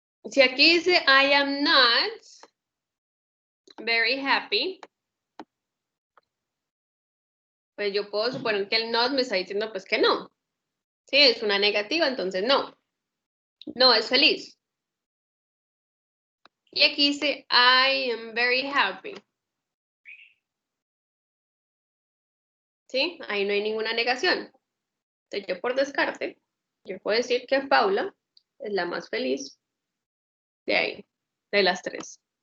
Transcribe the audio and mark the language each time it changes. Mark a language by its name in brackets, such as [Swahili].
[Spanish] Si aquí dice [English] I am not very happy, [Spanish] pues yo puedo suponer que el not me está diciendo pues que no. Sí, es una negativa, entonces no. No es feliz. Y aquí dice [English] I am very happy. [Spanish] ¿Sí? Ahí no hay ninguna negación. Entonces yo por descarte, yo puedo decir que Paula es la más feliz de ahí, de las tres.